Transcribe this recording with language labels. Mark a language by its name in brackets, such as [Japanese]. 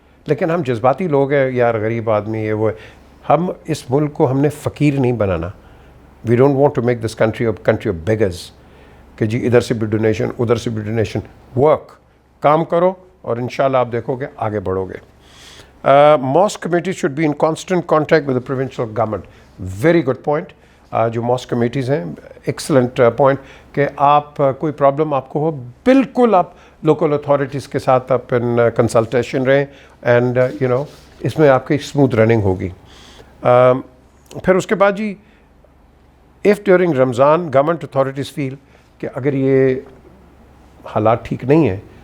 [Urdu] لیکن ہم جذباتی لوگ ہیں, یار غریب آدمی یہ وہ ہے. ہم اس ملک کو ہم نے فقیر نہیں بنانا. [English] we don't want to make this country of beggars, [Urdu] کہ جی ادھر سے بھی ڈونیشن ادھر سے بھی ڈونیشن. ورک, کام کرو, اور انشاءاللہ آپ دیکھو گے آگے بڑھو گے. [English] Mosque committees should be in constant contact with the provincial government. Very good point. [Urdu] جو mosque committees ہیں, [English] excellent point, [Urdu] کہ آپ کوئی پرابلم آپ کو ہو, بالکل آپ local authorities کے ساتھ آپ ان کنسلٹیشن رہیں, اینڈ اس میں آپ کی اسموتھ رننگ ہوگی. پھر اس کے بعد جی, [English] if during Ramzan government authorities feel [Urdu] کہ اگر یہ حالات ٹھیک نہیں ہیں